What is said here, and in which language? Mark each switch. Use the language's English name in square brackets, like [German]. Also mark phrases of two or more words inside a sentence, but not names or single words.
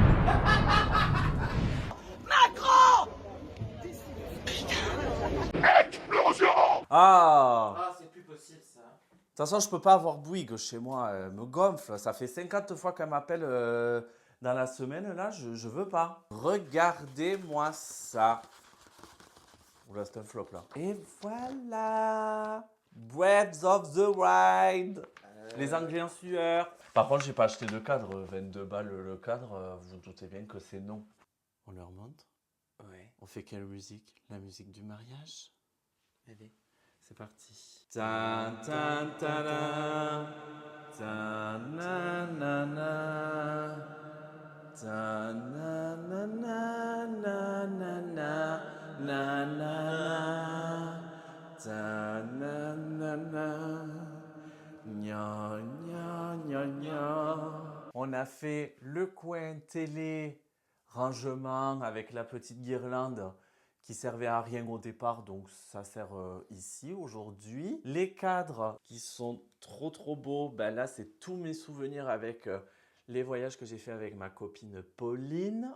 [French] Ah! Ah, c'est plus possible ça. De toute façon, je peux pas avoir Bouygues chez moi. Elle me gonfle. Ça fait 50 fois qu'elle m'appelle dans la semaine. Là, je veux pas. Regardez-moi ça. Oula, c'est un flop là. Et voilà. Breath of the Wild. Les Anglais en sueur. Par contre, j'ai pas acheté de cadre. 22 balles le cadre. Vous doutez bien que c'est non. On leur montre. Ouais, On fait quelle musique? La musique du mariage? allez. C'est parti. Tan, tan, tadam. Tan, na, na, na. Tan, na, na, na, na, na, na. Na, na, na. Tan, na, na, na. Gna, gna, gna, gna. On a fait le coin télé rangement avec la petite guirlande qui servait à rien au départ, donc ça sert ici aujourd'hui. Les cadres qui sont trop beaux, ben là c'est tous mes souvenirs avec les voyages que j'ai fait avec ma copine Pauline.